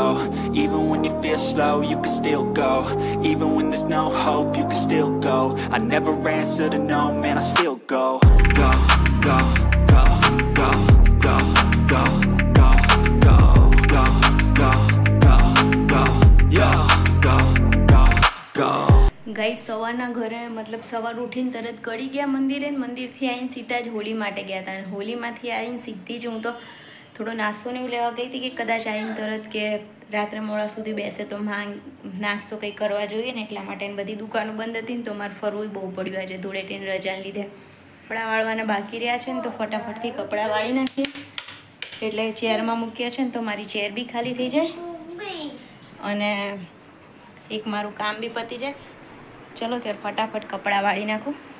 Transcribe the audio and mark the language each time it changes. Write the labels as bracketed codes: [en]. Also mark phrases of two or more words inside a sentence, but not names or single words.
[en] Even when you feel slow, you can still go. Even when there's no hope, you can still go. I never answer to no, man, I still go. Go, go, go, go, go, go, go, go, go, go, go, go, yo, go, go, go. [gu] ગાઈસ સવારના ઘરે મતલબ સવાર ઉઠીને તરત ગળી ગયા મંદિરે ને મંદિરથી આવીને સીધા જ હોળી માટે ગયા હતા અને હોળીમાંથી આવીને સીધી જ હું તો થોડો નાસ્તો ને એવું લેવા ગઈ હતી કે કદાચ આવીને તરત કે રાત્રે મોડા સુધી બેસે તો નાસ્તો કંઈ કરવા જોઈએ ને એટલા માટે બધી દુકાનો બંધ હતી ને તો મારે ફરવું બહુ પડ્યું આજે ધૂળેટીની રજાને લીધે કપડાં વાળવાના બાકી રહ્યા છે ને તો ફટાફટથી કપડાં વાળી નાખીએ એટલે ચેરમાં મૂક્યા છે ને તો મારી ચેર બી ખાલી થઈ જાય અને એક મારું કામ બી પતી જાય ચલો ત્યારે ફટાફટ કપડાં વાળી નાખું